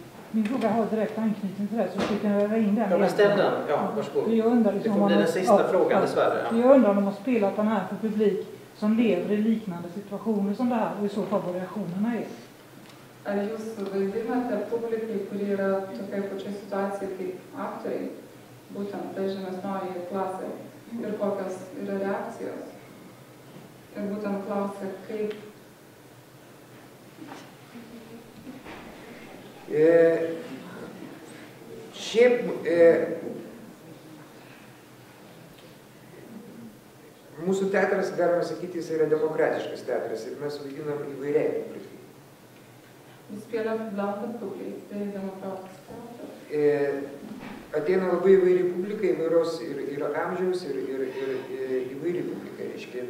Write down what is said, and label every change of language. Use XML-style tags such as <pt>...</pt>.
<sv>Min fråga har direkt anknytning till det, så vi kan öva in den. Ja, men ställ den. Ja, varsågod. Jag undrar liksom det får bli den sista frågan dessvärre. Ja. Jag undrar om de har spelat den här för publik som lever i liknande situationer som det här, och i så fall vad reaktionerna är.</sv> <lt>Jūs vaidinate publikai, kurie yra tokia pačia situacija kaip aktoriai, būtent tai žemesnioji klasė, ir kokios yra reakcijos. Ir būtent klausia, kaip Šiaip mūsų teatras, galima sakyti, jis yra demokratiškas teatras ir mes vaidinam įvairiai publikai.</lt> <sv>Vi spelar för blandad publik, det är demokratiskt teater.</sv> <lt>Ateina labai įvairi publika, įvairios ir amžiaus, ir įvairi publika, reiškia.</lt>